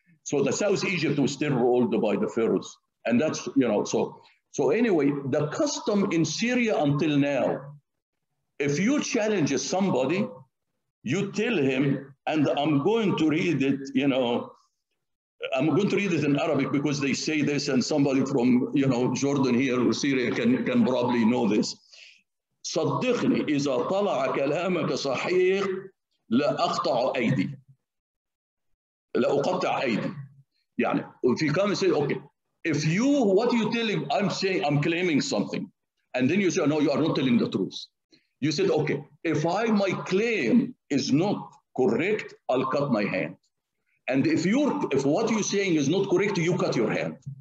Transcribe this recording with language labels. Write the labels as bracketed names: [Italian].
[English] So the South Egypt was still ruled by the pharaohs. And that's, so anyway, the custom in Syria until now, if you challenge somebody, you tell him, and I'm going to read it, I'm going to read it in Arabic because they say this, and somebody from, Jordan here or Syria can probably know this. [Arabic] صدقني إذا طلع كلامك صحيح لأقطع أيدي. لأقطع أيدي. [English] يعني, if you come and say, okay, what you telling, I'm claiming something. And then you say, no, you are not telling the truth. You said, okay, if my claim is not correct, I'll cut my hand. And if what you're saying is not correct, you cut your hand.